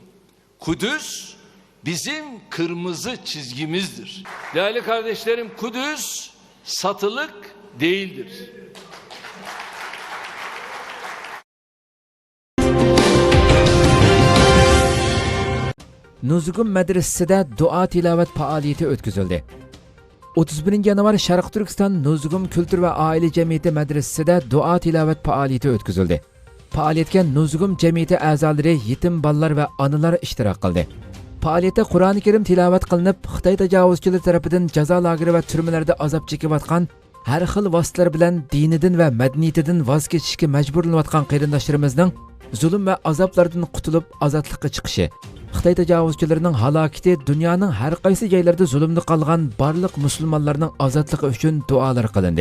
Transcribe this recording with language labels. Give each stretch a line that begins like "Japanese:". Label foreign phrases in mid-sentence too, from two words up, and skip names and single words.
Turkish: Kudüs bizim kırmızı çizgimizdir. Değerli kardeşlerim, Kudüs satılık değildir.
Uyghur: Nuzugum medresesida dua tilovat faoliyati o'tkazildi. 31 yanvar Sharq Turkiston Nuzugum Kültür ve Aile Cemiyeti medresesida dua tilovat faoliyati o'tkazildi. Faoliyatga Nuzugum jamiyati a'zolari, yetim bolalar va onalar ishtirok qildi. Faoliyatda Qur'oni Karim tilovat qilinib, Xitoy tajovuzchilari tomonidan jazo lageri va turmalarda azob chekayotgan har xil vositalar bilan dinidan va madaniyatidan voz kechishga majburlanayotgan qarindoshlarimizning zulm va azoblardan qutulib ozodlikka chiqishi, Xitoy tajovuzchilarining halokati dunyoning har qaysi joylarida zulmni qolgan barliq musulmonlarning ozodligi uchun duolar qilindi.